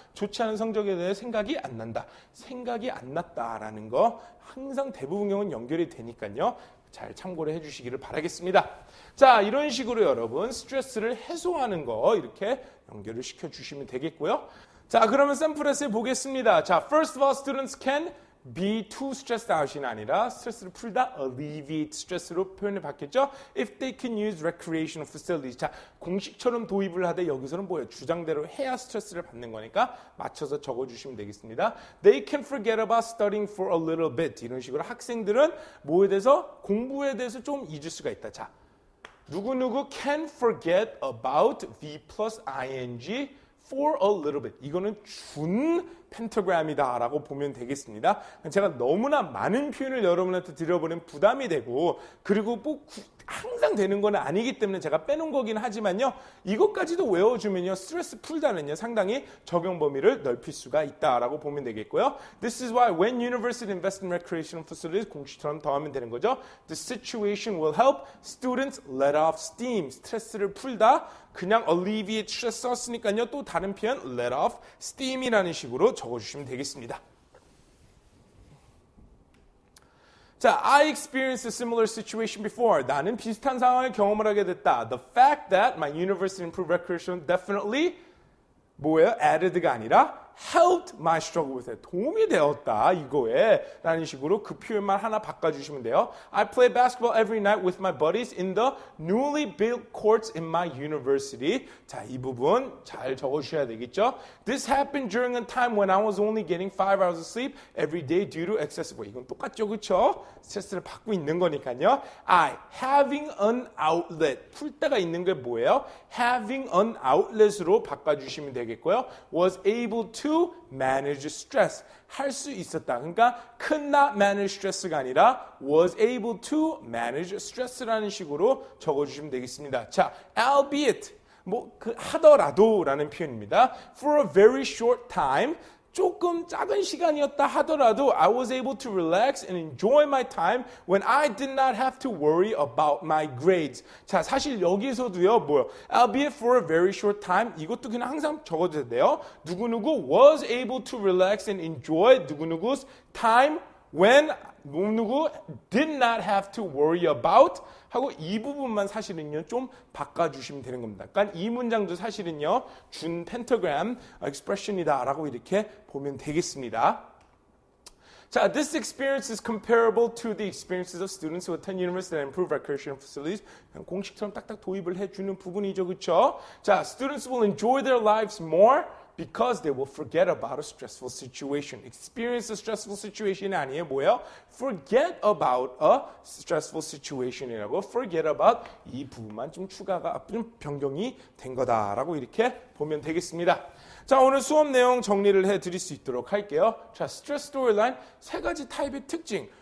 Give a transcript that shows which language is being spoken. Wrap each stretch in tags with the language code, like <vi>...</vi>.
<ko>좋지 않은 성적에 대해 생각이 안 난다. 생각이 안 났다라는 거 항상 대부분 경우는 연결이 되니까요. 잘 참고를 해주시기를 바라겠습니다. 자, 이런 식으로 여러분 스트레스를 해소하는 거 이렇게 연결을 시켜주시면 되겠고요. 자, 그러면 샘플에서 보겠습니다.</ko> <en>자, first of all, students can be too stressed out이 아니라</en> <ko>스트레스를 풀다</ko> <en>alleviate stress로</en> <ko>표현을 받겠죠.</ko> <en>If they can use recreational facilities.</en> <ko>자, 공식처럼 도입을 하되 여기서는 뭐예요? 주장대로 해야 스트레스를 받는 거니까 맞춰서 적어주시면 되겠습니다.</ko> <en>They can forget about studying for a little bit.</en> <ko>이런 식으로 학생들은 뭐에 대해서? 공부에 대해서 좀 잊을 수가 있다.</ko> <en>자, 누구누구 can forget about V plus ing for a little bit.</en> <ko>이거는 준 펜타그램이다라고 보면 되겠습니다. 제가 너무나 많은 표현을 여러분한테 드려버리면 부담이 되고 그리고 뭐 항상 되는 건 아니기 때문에 제가 빼놓은 거긴 하지만요. 이것까지도 외워주면요. 스트레스 풀다는요. 상당히 적용 범위를 넓힐 수가 있다라고 보면 되겠고요.</ko> <en>This is why when university invest in recreational facilities</en> <ko>공식처럼 더하면 되는 거죠.</ko> <en>The situation will help students let off steam.</en> <ko>스트레스를 풀다. 그냥 alleviate stress 썼으니까요. 또 다른 표현 let off steam이라는 식으로 적어주시면 되겠습니다.</ko> <en>자, I experienced a similar situation before.</en> <ko>나는 비슷한 상황을 경험을 하게 됐다.</ko> <en>The fact that my university improved recreation definitely</en> <ko>뭐예요?</ko> <en>added가</en> <ko>아니라</ko> <en>helped my struggle with it.</en> <ko>도움이 되었다 이거에 라는 식으로 그 표현만 하나 바꿔주시면 돼요.</ko> <en>I play basketball every night with my buddies in the newly built courts in my university.</en> <ko>자, 이 부분 잘 적어주셔야 되겠죠.</ko> <en>This happened during a time when I was only getting 5 hours of sleep every day due to excessive.</en> <ko>이건 똑같죠, 그렇죠? 스트레스를 받고 있는 거니까요.</ko> <en>I having an outlet.</en> <ko>풀 때가 있는 게 뭐예요?</ko> <en>Having an outlet으로</en> <ko>바꿔주시면 되겠고요.</ko> <en>Was able to manage stress.</en> <ko>할 수 있었다. 그러니까</ko> <en>could not manage stress</en> <ko>가 아니라</ko> <en>was able to manage stress</en> <ko>라는 식으로 적어주시면 되겠습니다. 자, albeit 하더라도라는 표현입니다.</ko> <en>For a very short time.</en> <ko>조금 작은 시간이었다 하더라도</ko> <en>I was able to relax and enjoy my time when I did not have to worry about my grades.</en> <ko>자, 사실 여기서도요,</ko> <en>albeit for a very short time,</en> <ko>이것도 그냥 항상 적어도 돼요.</ko> <en>누구누구 was able to relax and enjoy 누구누구's time when 누구 did not have to worry about</en> <ko>하고 이 부분만 사실은요 좀 바꿔주시면 되는 겁니다. 그러니까 이 문장도 사실은요 준 펜타그램 expression이다라고 이렇게 보면 되겠습니다.</ko> <en>자, this experience is comparable to the experiences of students who attend university and improve recreational facilities.</en> <ko>공식처럼 딱딱 도입을 해주는 부분이죠, 그렇죠?</ko> <en>자, students will enjoy their lives more. Because they will forget about a stressful situation. Experience a stressful situation이</en> <ko>아니에요. 뭐예요?</ko> <en>Forget about a stressful situation</en> <ko>이라고 forget about 이 부분만 좀 추가가 좀 변경이 된 거다라고 이렇게 보면 되겠습니다. 자, 오늘 수업 내용 정리를 해드릴 수 있도록 할게요. 자, 스트레스 스토리라인 세 가지 타입의 특징.</ko>